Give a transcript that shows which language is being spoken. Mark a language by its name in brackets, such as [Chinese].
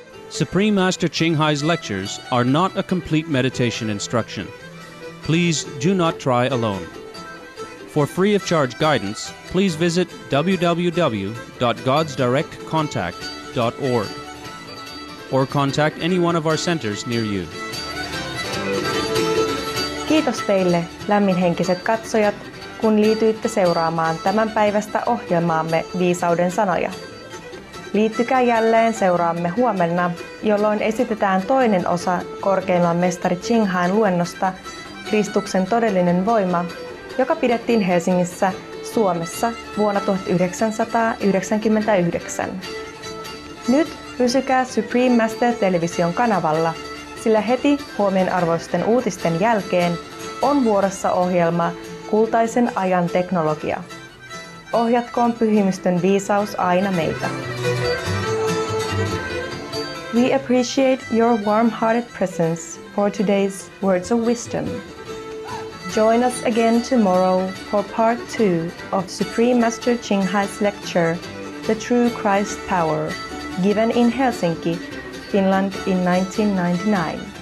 [English] Supreme Master Ching Hai's lectures are not a complete meditation instruction. Please do not try alone. For free of charge guidance, please visit www.godsdirectcontact.org or contact any one of our centers near you. [Finnish] Kiitos teille, lämminhenkiset katsojat, kun liityitte seuraamaan tämän päivästä ohjelmaamme Viisauden sanoja. Liittykää jälleen seuraamme huomenna, jolloin esitetään toinen osa korkeimman mestari Ching Hain luennosta Kristuksen todellinen voima, joka pidettiin Helsingissä, Suomessa vuonna 1999. Nyt pysykää Supreme Master television kanavalla, sillä heti huomionarvoisten uutisten jälkeen on vuorossa ohjelma Kultaisen ajan teknologia. Ohjatkoon pyhimystön viisaus aina meitä. [English] We appreciate your warm-hearted presence for today's words of wisdom. Join us again tomorrow for part 2 of Supreme Master Ching Hai's lecture, The True Christ Power, given in Helsinki, Finland in 1999.